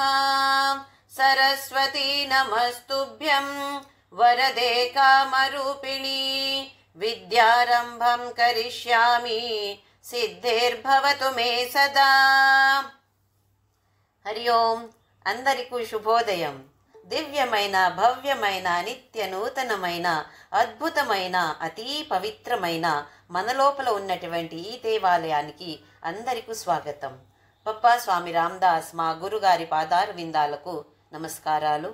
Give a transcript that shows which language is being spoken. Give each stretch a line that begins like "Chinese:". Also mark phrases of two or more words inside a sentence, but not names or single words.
Sanskrit: सरस्वती नमस्तुभ्यं वरदे कामरूपिणी विद्यारंभं करिष्यामि सिद्धिर्भवतु मे सदा। हरि ओम
Telugu: అందరికీ శుభోదయం। దివ్యమైన భవ్యమైన నిత్య నూతనమైన అద్భుతమైన అతి పవిత్రమైన మన లోపల ఉన్నటువంటి ఈ దేవాలయానికి అందరికీ స్వాగతం. పప్పా స్వామి రామదాస్ మా గురుగారి పాదార విందాలకు నమస్కారాలు.